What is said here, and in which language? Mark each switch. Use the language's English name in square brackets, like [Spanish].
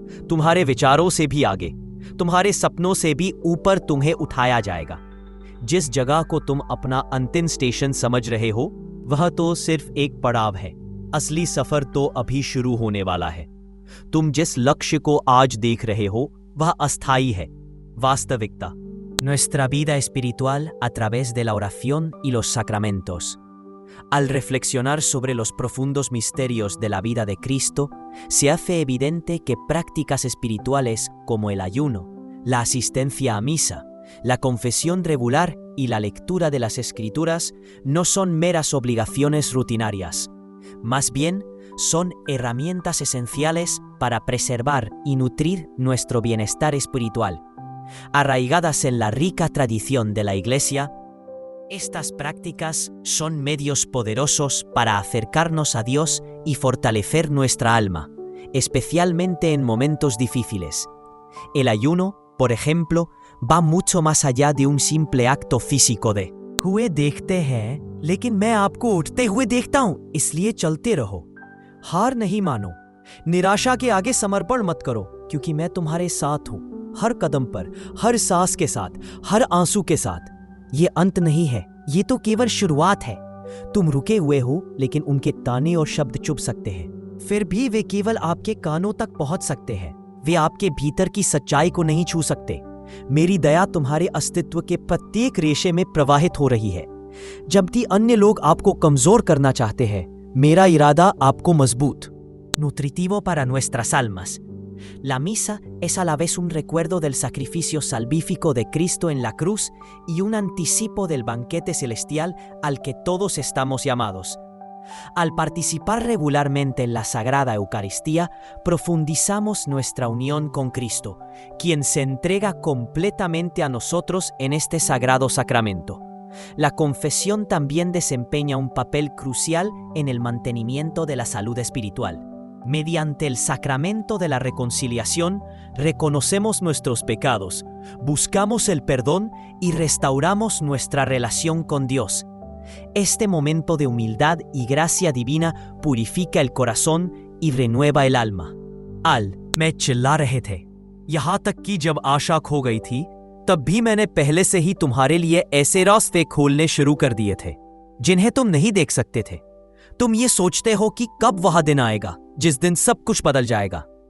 [Hindi] तुम्हारे विचारों से भी आगे, तुम्हारे सपनों से भी ऊपर तुम्हें उठाया जाएगा। जिस जगह को तुम अपना अंतिम स्टेशन समझ रहे हो, वह तो सिर्फ एक पड़ाव है। असली सफर तो अभी शुरू होने वाला है। तुम जिस लक्ष्य को आज देख रहे हो, वह अस्थायी है। वास्तविकता [Spanish] Nuestra vida espiritual a través de la oración y los sacramentos. Al reflexionar sobre los profundos misterios de la vida de Cristo, se hace evidente que prácticas espirituales como el ayuno, la asistencia a misa, la confesión regular y la lectura de las Escrituras no son meras obligaciones rutinarias. Más bien, son herramientas esenciales para preservar y nutrir nuestro bienestar espiritual. Arraigadas en la rica tradición de la Iglesia, estas prácticas son medios poderosos para acercarnos a Dios y fortalecer nuestra alma, especialmente en momentos difíciles. El ayuno, por ejemplo, va mucho más allá de un simple acto físico de [Hindi] हुए देखते हैं, लेकिन मैं आपको उठते हुए देखता हूं, इसलिए चलते रहो। हार नहीं मानो, निराशा के आगे समर्पण मत करो, क्योंकि मैं तुम्हारे साथ हूं, हर कदम पर, हर सांस के साथ, हर आंसू के साथ। ये अंत नहीं है, ये तो केवल शुरुआत है। तुम रुके हुए हो, लेकिन उनके ताने और शब्द चुभ सकते हैं। फिर भी वे केवल आपके कानों तक पहुंच सकते हैं। वे आपके भीतर की सच्चाई को नहीं छू सकते। मेरी दया तुम्हारे अस्तित्व के प्रत्येक रेशे में प्रवाहित हो रही है। जब भी अन्य लोग आपको कमजोर करना चाहते हैं, मेरा इरादा आपको मजबूत। [Spanish] Nutritivo para nuestras almas. La misa es a la vez un recuerdo del sacrificio salvífico de Cristo en la cruz y un anticipo del banquete celestial al que todos estamos llamados. Al participar regularmente en la Sagrada Eucaristía, profundizamos nuestra unión con Cristo, quien se entrega completamente a nosotros en este sagrado sacramento. La confesión también desempeña un papel crucial en el mantenimiento de la salud espiritual. Mediante el sacramento de la reconciliación, reconocemos nuestros pecados, buscamos el perdón y restauramos nuestra relación con Dios. Este momento de humildad y gracia divina purifica el corazón y renueva el alma. [Hindi] मैं चिल्ला रहे थे, यहाँ तक कि जब आशा खो गई थी, तब भी मैंने पहले से ही तुम्हारे लिए ऐसे रास्ते खोलने शुरू कर दिए थे, जिन्हें तुम नहीं देख सकते थे। तुम ये सोचते हो कि कब वह दिन आएगा, जिस दिन सब कुछ बदल जाएगा।